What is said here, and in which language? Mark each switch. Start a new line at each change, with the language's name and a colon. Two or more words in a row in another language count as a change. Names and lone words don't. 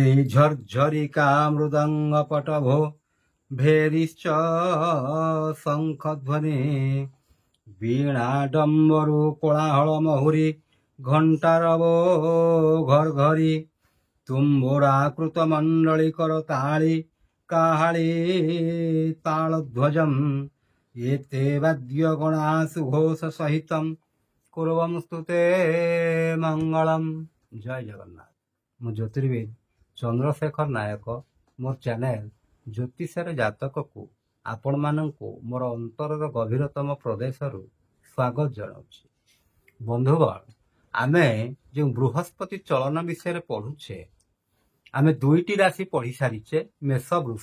Sanskrit: ঝরঝরিকা মৃদঙ্গ পটভো ভেরিশ্চ শঙ্খধ্বনি বীণা ডম্বরু কোলাহল মহুরি ঘণ্টারব ঘর ঘরি তুম্বুরাকৃত মণ্ডলী করতাళি কাহাళি তাళধ্বজম এতে বাদ্যগণা সুঘোষ সহিতম কুর্বন্তুতে মঙ্গলম।
Odia: ଜୟ ଜଗନ୍ନାଥ। ମୁଁ ଜ୍ୟୋତିର୍ବିଦ ଚନ୍ଦ୍ରଶେଖର ନାୟକ ମୋର ଚ୍ୟାନେଲ ଜ୍ୟୋତିଷର ଜାତକକୁ ଆପଣମାନଙ୍କୁ ମୋର ଅନ୍ତରର ଗଭୀରତମ ପ୍ରଦେଶରୁ ସ୍ୱାଗତ ଜଣାଉଛି। ବନ୍ଧୁଗଣ, ଆମେ ଯେଉଁ ବୃହସ୍ପତି ଚଳନ ବିଷୟରେ ପଢୁଛେ, ଆମେ ଦୁଇଟି ରାଶି ପଢି ସାରିଛେ, ମେଷ ବୃଷ।